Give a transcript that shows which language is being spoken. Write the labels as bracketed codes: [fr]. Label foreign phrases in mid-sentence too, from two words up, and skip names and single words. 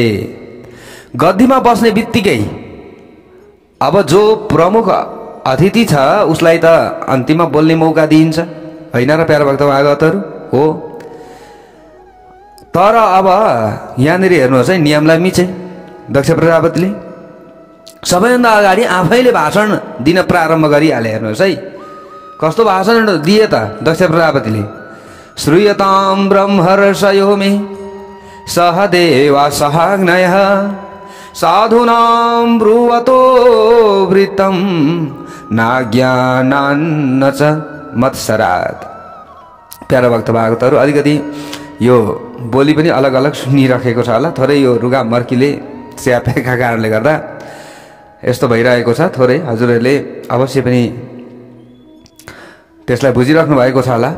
[ne] गद्दीमा बस्ने बित्तिकै अब जो प्रमुख अतिथि छ उसलाई त अन्तिममा बोल्ने मौका दिइन्छ, होइन र प्यारा भक्त भागवतहरू? हो। तर अब यहाँनिर हेर्नुहोस् है, नियमलाई मिचे दक्ष प्रजापतिले सबैभन्दा अगाडि आफैले भाषण दिन प्रारम्भ गरिहाले। हेर्नुहोस् है कस्तो भाषण दिए त दक्ष प्रजापतिले। [sa] श्रूयतां ब्रह्मर्षयो मे सहदेवा सहाग्नयः साधूनां ब्रुवतो वृत्तं नाज्ञानान्न च मत्सरात्। [ne] प्यारा भक्त भागवतहरू, अलिकति यो बोली पनि अलग अलग सुनिराखेको छ होला, थोरै यो रुगा मर्कीले स्यापेका कारणले गर्दा यस्तो भइरहेको छ। थोरै हजुरहरूले अवश्य पनि त्यसलाई बुझिराख्नु भएको छ होला।